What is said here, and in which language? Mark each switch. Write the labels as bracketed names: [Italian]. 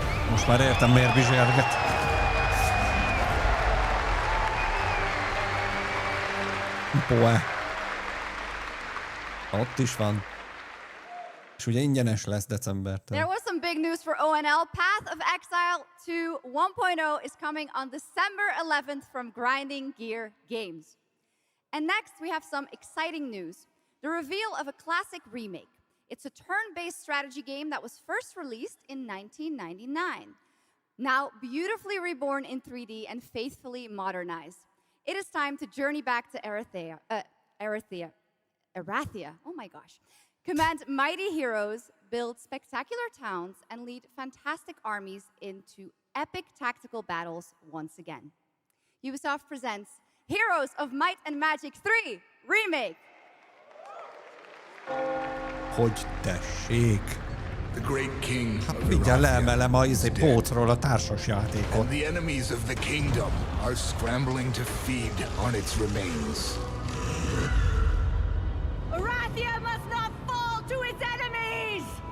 [Hungarian] Most már értem, miért bizserget. Poe. Ott is van. És ugye ingyenes lesz decembertől. [English] There was some big news for ONL. Path of Exile 2 1.0 is coming on December 11th from Grinding Gear Games. And next we have some exciting news. The reveal of a classic remake. It's a turn-based strategy game that was first released in 1999. Now beautifully reborn in 3D and faithfully modernized. It is time to journey back to Erathia. Oh my gosh. Command mighty heroes, build spectacular towns, and lead fantastic armies into epic tactical battles once again. Ubisoft presents Heroes of Might and Magic 3 Remake. [Hungarian] Hogy tessék? [English] The great king [Hungarian] hát mindjárt leemelem a pócról a társas játékot. [English] And the enemies of the kingdom are scrambling to feed on its remains. Erathia must not fall to its enemies!